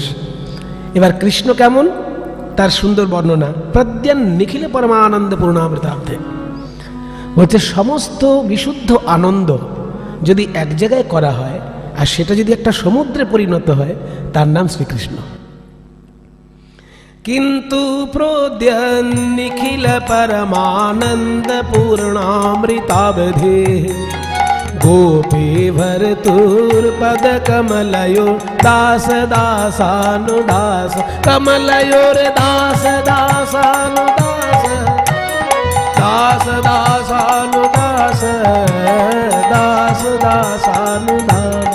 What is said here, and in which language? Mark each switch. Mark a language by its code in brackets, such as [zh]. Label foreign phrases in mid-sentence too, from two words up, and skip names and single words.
[bn] এবার কৃষ্ণ কেমন তার সুন্দর বর্ণনা, [sa] প্রদ্যান নিখিল পরমানন্দ পূর্ণামৃতাব্ধে। [bn] বলছে সমস্ত বিশুদ্ধ আনন্দ যদি এক জায়গায় করা হয় আর সেটা যদি একটা সমুদ্রে পরিণত হয়, তার নাম শ্রীকৃষ্ণ। [sa] किंतु प्रोद्यन निखिल परमानंद पूर्णामृताब्धे, गोपी भर्तुर पद कमलयो दास दासानुदास, कमलयोर दास दासानुदास, दास दासानुदास, दास दासानुदास।